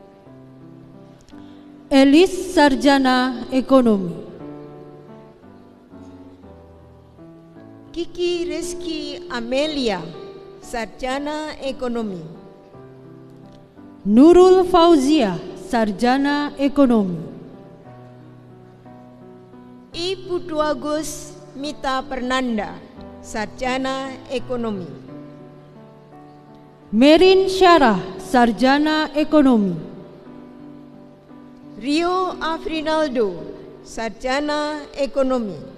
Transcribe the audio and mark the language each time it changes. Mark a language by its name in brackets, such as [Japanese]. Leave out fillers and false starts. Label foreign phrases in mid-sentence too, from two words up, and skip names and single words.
[Indonesian] Elis, sarjana ekonomi. Kiki Rizky Amelia, sarjana ekonomi. Nurul Fauzia, sarjana ekonomi. I Puduagus Mita Pernanda, sarjana ekonomi. Merin Syarah, sarjana ekonomi. Rio Afrinaldo, sarjana ekonomi.